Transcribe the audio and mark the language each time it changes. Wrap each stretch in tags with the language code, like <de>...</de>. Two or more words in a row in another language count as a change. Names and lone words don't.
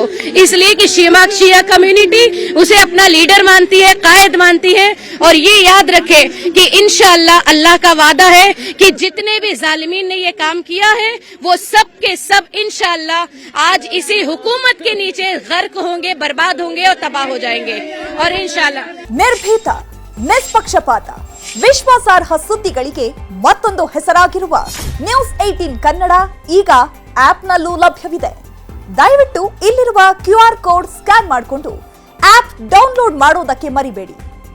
<ur>اس لیے کہ شیعہ کمیونٹی اسے اپنا لیڈر مانتی ہے، قائد مانتی ہے. اور یہ یاد رکھے کہ ان شاء اللہ اللہ کا وعدہ ہے کہ جتنے بھی ظالمین نے یہ کام کیا ہے وہ سب کے سب ان شاء اللہ آج اسی حکومت کے نیچے غرق ہوں گے، برباد ہوں گے اور تباہ ہو جائیں گے. اور ان شاء اللہ</ur> <kn>ನಿರ್ಭೀತ, ನಿಷ್ಪಕ್ಷಪಾತ, ವಿಶ್ವಾಸಾರ್ಹ ಸುದ್ದಿಗಳಿಗೆ ಮತ್ತೊಂದು ಹೆಸರಾಗಿರುವ ನ್ಯೂಸ್ 18 ಕನ್ನಡ ಈಗ ಆಪ್ನಲ್ಲೂ ಲಭ್ಯವಿದೆ. ದಯವಿಟ್ಟು ಇಲ್ಲಿರುವ</kn> <en>QR code scan</en> <kn>ಮಾಡಿಕೊಂಡು</kn> <en>app download</en> <kn>ಮಾಡೋದಕ್ಕೆ ಮರಿಬೇಡಿ.</kn>